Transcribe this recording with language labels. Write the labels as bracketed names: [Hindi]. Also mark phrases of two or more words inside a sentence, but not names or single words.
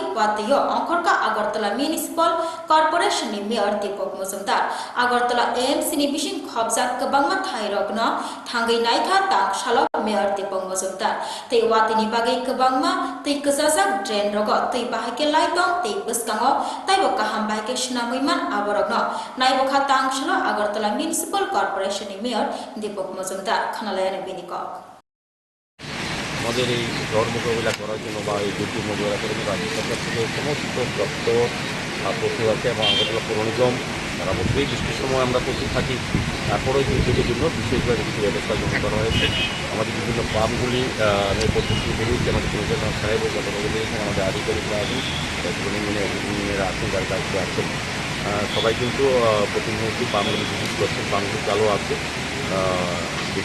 [Kok Borok] wati yo angkorka Agartala Municipal Corporation ni Mayor Deepak Mujumdar Agartala AMC ni bising khobjak kabangma thairogno thangai naikha tang shala Mayor Deepak Mujumdar te wati ni bagai kabangma te kajajak drain rogo te bahake laitong te buskango taibo kaham bahake shnamuiman aborogno naibo kha tang shala Agartala Municipal Corporation Mayor Deepak Mujumdar Khanalayan Binikok [Bangla] আমাদের এই ঝড় মোকাবিলা করার জন্য বা এই দুর্যোগ মোকাবিলা করার জন্য রাজ্য সরকার থেকে সমস্ত দপ্তর প্রস্তুত আছে এবং আগরতলা পৌর নিগম তারা বছরই বৃষ্টির সময় আমরা প্রস্তুত থাকি তারপরেও দুর্যোগের জন্য বিশেষভাবে কিছু ব্যবস্থা গ্রহণ করা হয়েছে আমাদের বিভিন্ন পাম্পগুলি পদ্ধতিগুলি আমাদের পরিচালনা সাহেব গতকালগুলি এখানে আমাদের আধিকারিকরা আছেন ইঞ্জিনিয়াররা আছেন যার দায়িত্বে আছেন সবাই কিন্তু প্রতিনিয়ত পাম্পগুলি বিশেষ করছেন পাম্পগুলি চালু আছে বেশি